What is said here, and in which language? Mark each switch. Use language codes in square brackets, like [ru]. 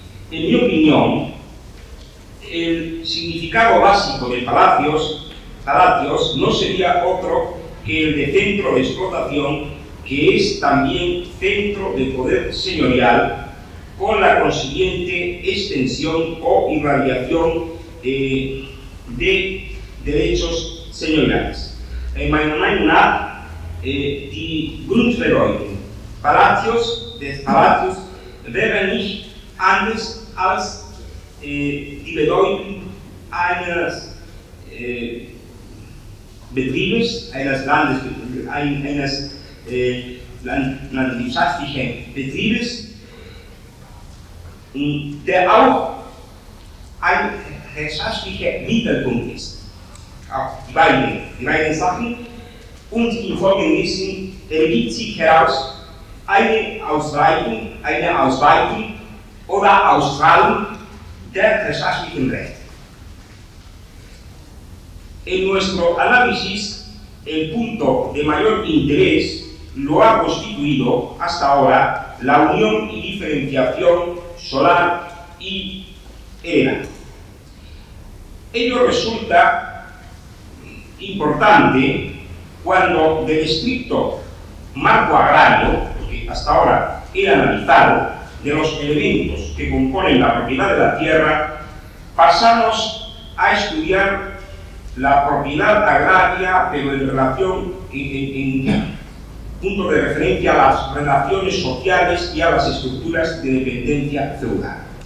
[es] En mi opinión, el significado básico de palacios no sería otro que el de centro de explotación, que es también centro de poder señorial, con la consiguiente extensión o irradiación de derechos señoriales. En mi opinión, [de] die Grundbedeutung Palacios, des Palacios, wäre nicht anders als die Bedeutung eines Betriebes, eines Landes, eines landwirtschaftlichen Betriebes, der auch ein herrschaftlicher Mittelpunkt ist. Auch die beiden Sachen. Und infolgedessen ergibt sich heraus eine Ausweitung oder Ausstrahlung der herrschaftlichen Rechte. [es] En nuestro análisis, el punto de mayor interés lo ha constituido hasta ahora la unión y diferenciación solar y era. Ello resulta importante cuando del estricto marco agrario, que hasta ahora era analizado, de los elementos que componen la propiedad de la tierra, pasamos a estudiar la propiedad agraria, pero en relación, en punto de referencia a las relaciones sociales y a las estructuras de dependencia feudal.